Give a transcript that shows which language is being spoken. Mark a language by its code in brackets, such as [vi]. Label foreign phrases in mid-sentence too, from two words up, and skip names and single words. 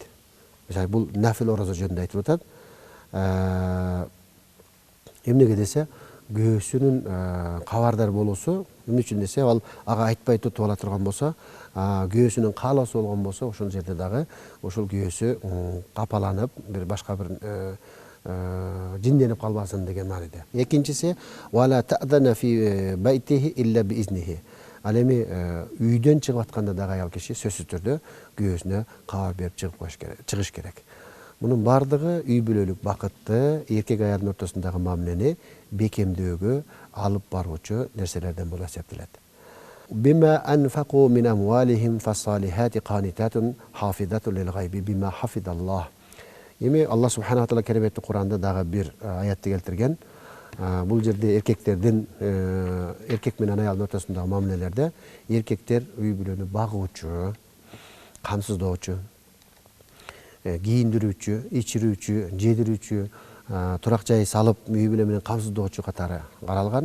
[ky] Мисалы, бул нафил орозо жөнүндө айтылып атат. Эмнеге десе, күйөөсүнүн кабардар болуусу, эмне үчүн десе, ал ага айтпай тутуп ала турган болсо, күйөөсүнүн каалоосу болгон болсо, ошол жерде дагы ошол күйөөсү капаланып, бир башка бир жинденип калбасын деген мааниде. [ar] Экинчиси, ولا تأذن في بيته إلا بإذنه. [ky] Ал эми үйдөн чыгып атканда дагы аял киши сөзсүз түрдө күйөөсүнө кабар берип чыгыш керек. Мунун бардыгы үй бүлөлүк бакытты, эркек аялдын ортосундагы мамилени бекемдөөгө алып баруучу нерселерден болуп эсептелет. [ar] بما أنفقوا من أموالهم فالصالحات قانتات حافظات للغيب بما حفظ الله. [ky] Эми [ar] الله سبحانه وتعالى [ky] кереметтүү Куранда дагы бир аятты келтирген. Бул жерде эркек менен аялдын ортосундагы мамилелерде эркектер үй бүлөнү багуучу, камсыздоочу, кийиндирүүчү, ичирүүчү, жедирүүчү, турак жай салып үй бүлө менен камсыздоочу катары каралган.